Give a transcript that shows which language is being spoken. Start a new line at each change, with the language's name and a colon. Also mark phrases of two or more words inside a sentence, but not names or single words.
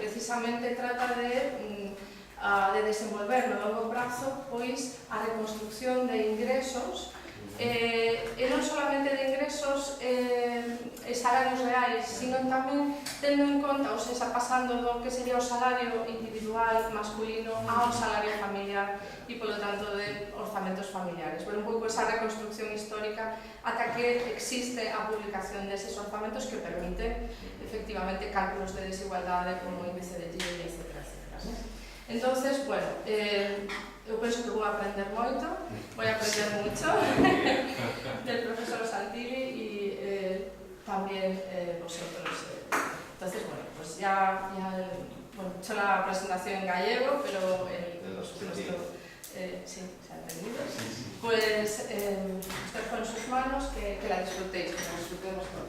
Galician: precisamente trata de desenvolver no longo prazo pois a reconstrucción de ingresos e non solamente de ingresos e salarios reais, sino tamén tendo en conta, ou seja, pasando do que sería o salario individual masculino ao salario familiar e, polo tanto, de orzamentos familiares. Un pouco esa reconstrucción histórica ata que existe a publicación deses orzamentos que permite, efectivamente, cálculos de desigualdade como índice de Gini, etc. Entonces, eu penso que vou aprender moito, vou aprender
Spanish: mucho del profesor Santini y también vosotros. Entonces, pues ya he hecho la presentación en gallego, pero sí, se ha entendido. Pues estoy con sus manos, que la disfrutéis, que la disfrutemos todos.